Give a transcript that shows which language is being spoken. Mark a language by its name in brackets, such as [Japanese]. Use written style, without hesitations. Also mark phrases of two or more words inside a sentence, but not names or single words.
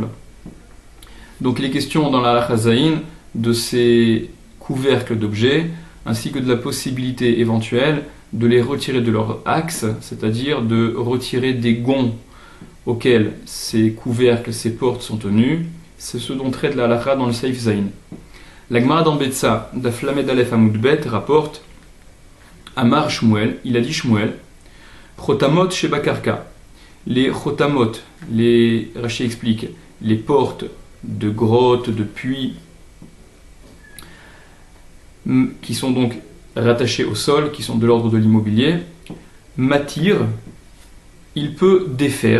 [French] Donc les questions dans la [Hebrew] הלכה ז [French] de ces couvercles d'objets, ainsi que de la possibilité éventuelle de les retirer de leur axe, c'est-à-dire de retirer des gonds auxquels ces couvercles, ces portes sont tenues. C'est ce dont traite la Halacha dans le [Hebrew] סעיף ז. [French] La Gemara dans Betsa, [Hebrew] דף ל' א' עמוד ב, [French] rapporte [Hebrew] אמר שמואל, [French] il a dit Shmuel, [Hebrew] חותמות שבקרקע. [French] Les chotamot, Rashi explique, les portes de grottes, de puits, qui sont donc rattachées au sol, qui sont de l'ordre de l'immobilier, Matir, il peut défaire.